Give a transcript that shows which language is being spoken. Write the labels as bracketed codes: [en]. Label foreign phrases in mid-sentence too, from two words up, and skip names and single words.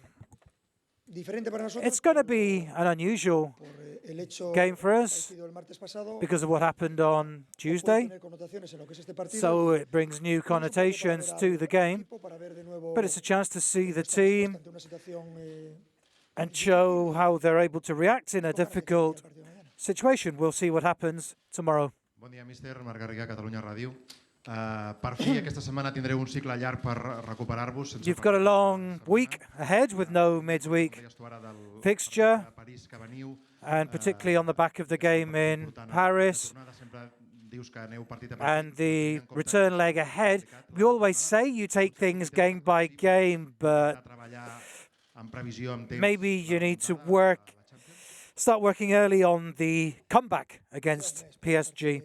[en] It's going to be an unusual game for us because of what happened on Tuesday. So it brings new connotations to the game, but it's a chance to see the team and show how they're able to react in a difficult situation. We'll see what happens tomorrow. [ca] Bon dia, míster. Marc Garriga, Catalunya Ràdio. Per fi, aquesta setmana tindreu un cicle llarg per recuperar-vos. [en] You've got a long week ahead with no midweek fixture, and particularly on the back of the game in Paris and the return leg ahead. We always say you take things game by game, but maybe you need to start working early on the comeback against PSG.